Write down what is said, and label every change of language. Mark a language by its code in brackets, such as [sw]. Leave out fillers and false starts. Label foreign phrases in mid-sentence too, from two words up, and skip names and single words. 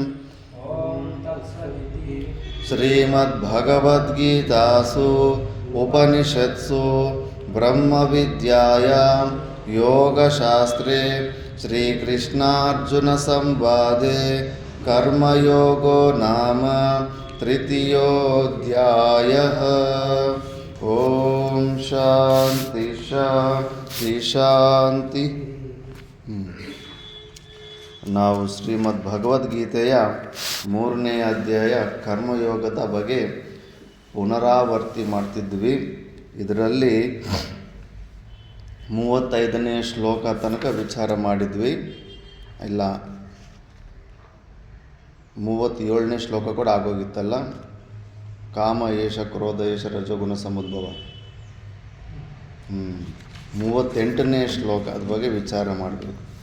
[sa] श्रीमद्भगवद्गीतासु उपनिषत्सु ब्रह्मविद्यायां योगशास्त्रे श्रीकृष्णार्जुनसंवादे कर्मयोगो नाम तृतीयोऽध्यायः। ओम शांति शांति शांति। [kn] ನಾವು ಶ್ರೀಮದ್ ಭಗವದ್ಗೀತೆಯ 3ನೇ ಅಧ್ಯಾಯ ಕರ್ಮಯೋಗದ ಬಗ್ಗೆ ಪುನರಾವರ್ತಿ ಮಾಡ್ತಿದ್ವಿ. ಇದರಲ್ಲಿ 35ನೇ ಶ್ಲೋಕ ತನಕ ವಿಚಾರ ಮಾಡಿದ್ವಿ. ಇಲ್ಲ 37ನೇ ಶ್ಲೋಕ ಕೂಡ ಆಗೋಗಿತ್ತಲ್ಲ. [sa] ಕಾಮ ಏಷ ಕ್ರೋಧ ಏಷ ರಜೋಗುಣ ಸಮುದ್ಭವ. [kn] 38ನೇ ಶ್ಲೋಕ ಅದ್ರ ಬಗ್ಗೆ ವಿಚಾರ ಮಾಡಬೇಕು.